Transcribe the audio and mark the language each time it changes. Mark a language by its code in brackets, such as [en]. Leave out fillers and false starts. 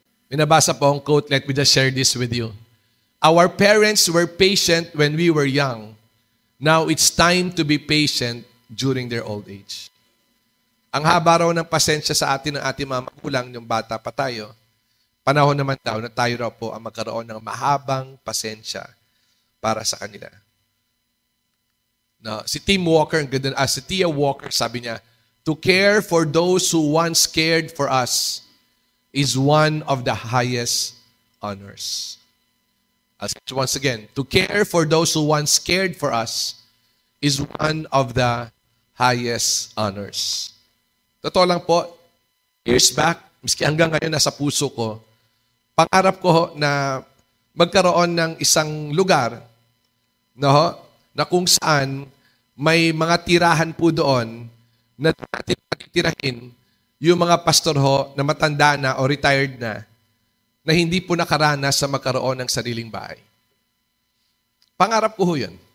[tl] Minabasa po ang quote, [en] let me just share this with you. Our parents were patient when we were young. Now it's time to be patient during their old age. [tl] Ang haba raw ng pasensya sa atin ng ating mga magulang, yung bata pa tayo, panahon naman daw na tayo raw po ang magkaroon ng mahabang pasensya para sa kanila. [en] No, si Tia Walker, [tl] sabi niya, [en] to care for those who once cared for us is one of the highest honors. Once again, to care for those who once cared for us is one of the highest honors. [tl] Totoo lang po, years back, miski hanggang ngayon nasa puso ko, pangarap ko na magkaroon ng isang lugar, no, na kung saan may mga tirahan po doon na natin patitirahin yung mga pastor ho na matanda na o retired na hindi po nakaranas sa magkaroon ng sariling bahay. Pangarap ko ho yun.